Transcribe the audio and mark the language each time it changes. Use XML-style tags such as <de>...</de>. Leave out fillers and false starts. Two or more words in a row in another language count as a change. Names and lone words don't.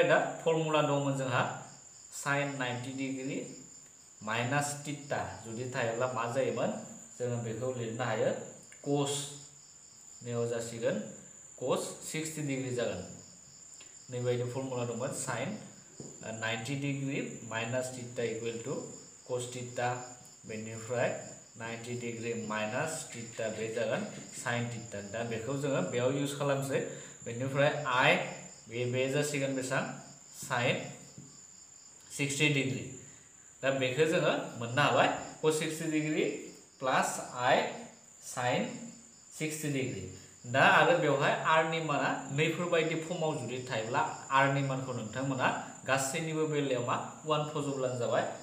<brx>दा फर्मुला दंमोन जोंहा sin 90</brx> <en>degree minus theta</en> <brx>जुदि थायोब्ला मा जायोमोन जोङो बेखौ लिरनो हायो cos नेव जासिगोन cos 60 डिग्री जागोन नैबायदि फर्मुला दंमोन sin 90</brx> <en>degree minus theta equal to</en> <brx>cos थिटा बेनिफ्राय 90</brx> <en>degree minus</en> <brx>थिटा बे जागोन sin थिटा दा बेखौ जोङो बेयाव इउज खालामसै बेनिफ्राय i बे जासिगोन बेसां sin 60 डिग्री दा बेखौ जोङो मोननो हाबाय cos 60</brx> <en>degree plus</en> <brx>i sin 60 डिग्री दा आरो बेवहाय r नि माना नैफोरबायदि फर्माव जुदि थायोब्ला r नि मानखौ नोंथांमोना गासैनिबो बेलायाव मा 1 फज'ब्लानो जाबाय स'</brx>